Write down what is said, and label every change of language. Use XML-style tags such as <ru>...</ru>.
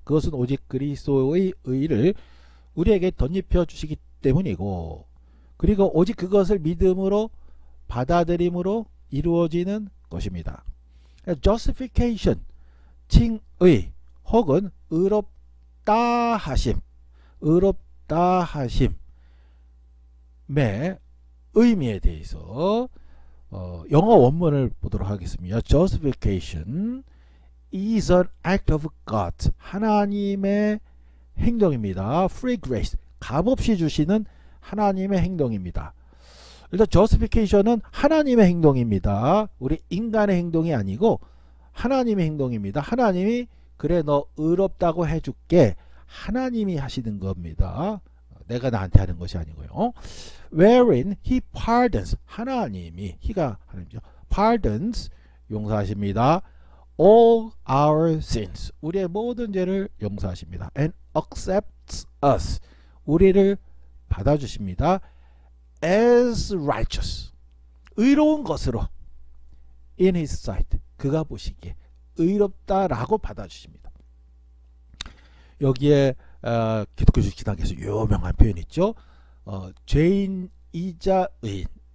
<ko>그것은 오직 그리스도의 의를 우리에게 덧입혀 주시기 때문이고, 그리고 오직 그것을 믿음으로 받아들임으로 이루어지는 것입니다. justification, 칭의 혹은 의롭다 하심, 의롭다 하심의 의미에 대해서 영어 원문을 보도록 하겠습니다.</ko> <en>justification is an act of God,</en> <ko>하나님의 행동입니다.</ko> <en>free grace,</en> <ko>값없이 주시는 하나님의 행동입니다. 일단 justification은 하나님의 행동입니다. 우리 인간의 행동이 아니고 하나님의 행동입니다. 하나님이 그래 너 의롭다고 해줄게, 하나님이 하시는 겁니다. 내가 나한테 하는 것이 아니고요.</ko> <en>wherein he pardons,</en> <ko>하나님이, he가 하나님이죠. pardons, 용서하십니다.</ko> <en>all our sins,</en> <ko>우리의 모든 죄를 용서하십니다.</ko> <en>and accepts us,</en> <ko>우리를 받아주십니다.</ko> <en>as righteous,</en> <ko>의로운 것으로</ko> <en>in his sight,</en> <ko>그가 보시기에 의롭다라고 받아주십니다. 여기에 기독교 신학에서 유명한 표현이 있죠. 죄인이자 의인,</ko>